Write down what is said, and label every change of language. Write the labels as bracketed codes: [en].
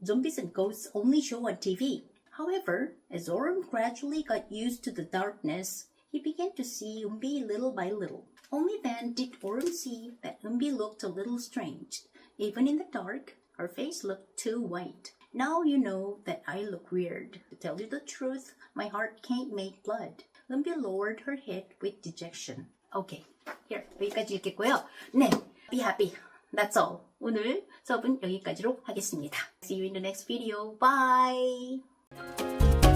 [en] Zombies and ghosts only show on TV." However, as Orm gradually got used to the darkness, he began to see Unbi little by little. Only then did Orm see that Unbi looked a little strange. Even in the dark, her face looked too white. "Now you know that I look weird. To tell you the truth, my heart can't make blood." Unbi lowered her head with dejection. Okay, here, [ko] 여기까지 읽겠고요. [en] 네, be happy. That's all. [ko] 오늘 수업은 여기까지로 하겠습니다. [en] See you in the next video. Bye!